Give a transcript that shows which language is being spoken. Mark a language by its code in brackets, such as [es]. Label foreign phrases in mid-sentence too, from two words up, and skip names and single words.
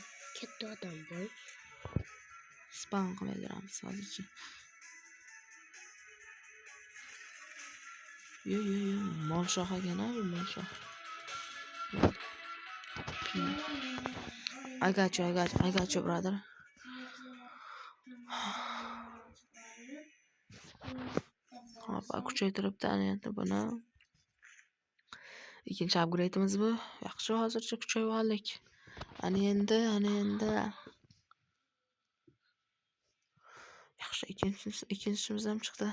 [uz] Katta odam bo'l. Spam qilaveramiz hozircha. Yo. Mol shoh ekan bu mol shoh. [en] I got you, brother. [uz] Hop, kuchaytiribdi endi buni. Ikkinchi upgrade'imiz bu. Yaxshi, hozircha kuchayib oldik. Ana endi. Yaxshi, ikkinchimiz ham chiqdi.